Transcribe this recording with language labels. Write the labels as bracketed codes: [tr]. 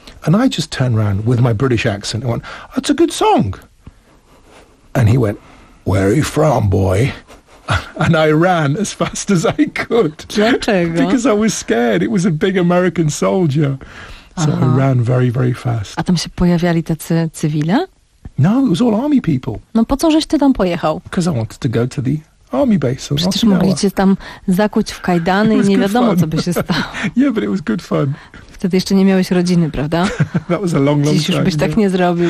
[en] And I just turned around with my British accent and went, that's a good song. And he went, where are you from, boy? And I ran as fast as I could. [pl] Dlaczego? [en] Because I was scared. It was a big American soldier. So aha. I ran very, very fast. [pl] A tam się pojawiali tacy cywile? [en] No, it was all army people. [pl] No po co żeś ty tam pojechał? [en] Because I wanted to go to the army base. [pl] Przecież mogliście tam zakuć w kajdany i nie wiadomo, fun. Co by się stało. [en] Yeah, but it was good fun. [pl] Wtedy jeszcze nie miałeś rodziny, prawda? [en] That was a long, long [pl] dziś już byś tak nie zrobił.